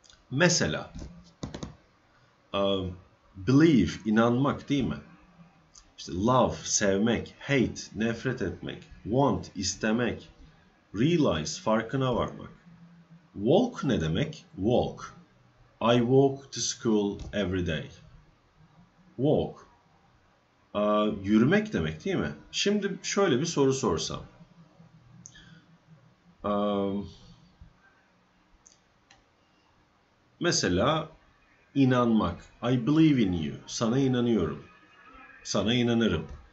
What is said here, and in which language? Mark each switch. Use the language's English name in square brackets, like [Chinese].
[Turkish] Mesela believe, inanmak değil mi? İşte love, sevmek, hate, nefret etmek, want, istemek, realize, farkına varmak. Walk ne demek? Walk. [English] I walk to school every day. [Turkish] Walk. Yürümek demek değil mi? Şimdi şöyle bir soru sorsam. Mesela inanmak. [English] I believe in you. [Turkish] Sana inanıyorum. Sana inanırım.